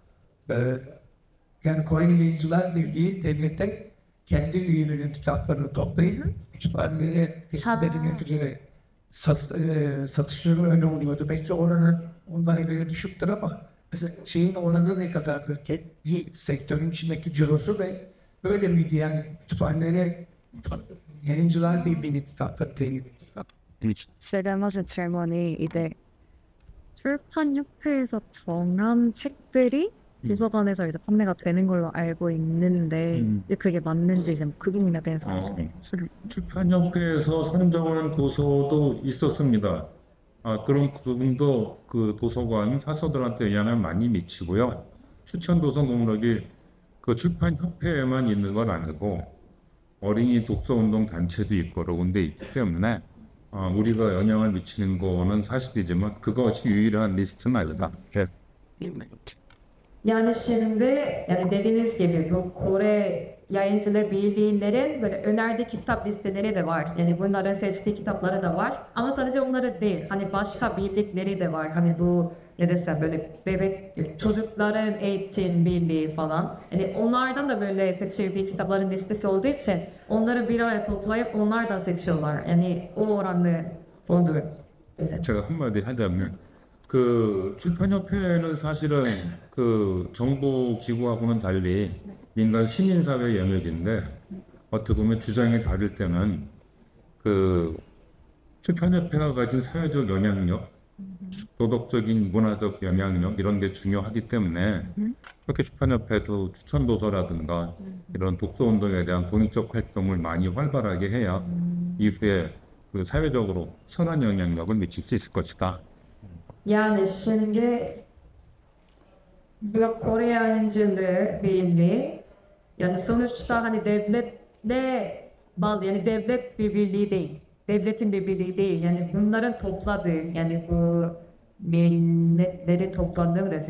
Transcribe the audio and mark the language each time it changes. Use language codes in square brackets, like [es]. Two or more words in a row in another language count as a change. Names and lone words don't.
[tr] Yani Kore Yayıncılar Birliği devlete kendi üyelerinin kitaplarını toplayıp kütüphanelere teşviklerini üzere satışları öyle oluyordu. Belki oranı ondan göre düşüktür ama mesela şeyin oranı ne kadardır? Kendi sektörün içindeki cirosu ve böyle miydi yani kütüphanelere Yayıncılar Birliği'nin kitapları temin [ko] 지금 하신 질문이 이제 출판협회에서 정한 책들이 도서관에서 이제 판매가 되는 걸로 알고 있는데 이제 그게 맞는지 이제 그 부분에 대해서 출판협회에서 선정하는 도서도 있었습니다. 그런 부분도 그 도서관 사서들한테 영향을 많이 미치고요. 추천 도서 목록이 그 출판협회에만 있는 건 아니고 어린이 독서운동 단체도 있고 여러 군데 있기 때문에 우리가 영향을 미치는 거는 사실이지만 그것이 유일한 리스트는 아니다. [tr] Yani şimdi yani dediğiniz gibi bu Kore Yayıncılığı Birliği'lerin böyle önerdiği kitap listeleri de var. Yani bunların seçtiği kitapları da var. Ama sadece onları değil. Hani başka bildikleri de var. Hani bu ne desem böyle bebek çocukların eğitim birliği falan. Yani onlardan da böyle seçildiği kitapların listesi olduğu için onları bir araya toplayıp onlardan seçiyorlar. Yani o oranlı budur. [ko] 제가 한마디 하자면 그 출판협회는 사실은 그 정부 기구하고는 달리 민간 시민사회 영역인데 어떻게 보면 주장이 다를 때는 그 출판협회가 가진 사회적 영향력, 도덕적인 문화적 영향력 이런 게 중요하기 때문에 그렇게 출판협회도 추천 도서라든가 이런 독서 운동에 대한 공익적 활동을 많이 활발하게 해야 이후에 그 사회적으로 선한 영향력을 미칠 수 있을 것이다. [tr] Yani şimdi bu Kore Yayıncılığı Birliği yani sonuçta hani devletle bağlı yani devlet bir birliği değil. Devletin bir birliği değil. Yani bunların topladığı yani bu milletleri topladığı mı desin?